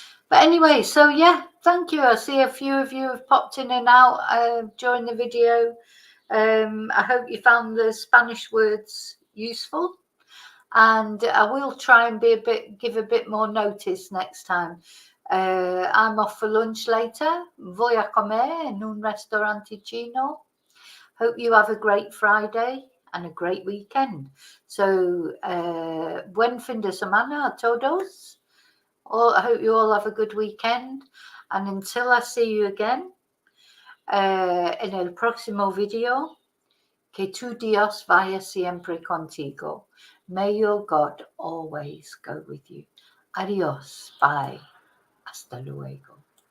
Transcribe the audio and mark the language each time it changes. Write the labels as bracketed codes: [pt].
[en] But anyway, so yeah, thank you. I see a few of you have popped in and out during the video. I hope you found the Spanish words useful. And I will try and give a bit more notice next time. I'm off for lunch later. [es] Voy a comer en un restaurante chino. [en] Hope you have a great Friday and a great weekend. [es] So, buen fin de semana a todos. [en] I hope you all have a good weekend. And until I see you again [es] en el próximo video, que tu Dios vaya siempre contigo. [en] May your God always go with you. Adios. Bye. [es] Hasta luego.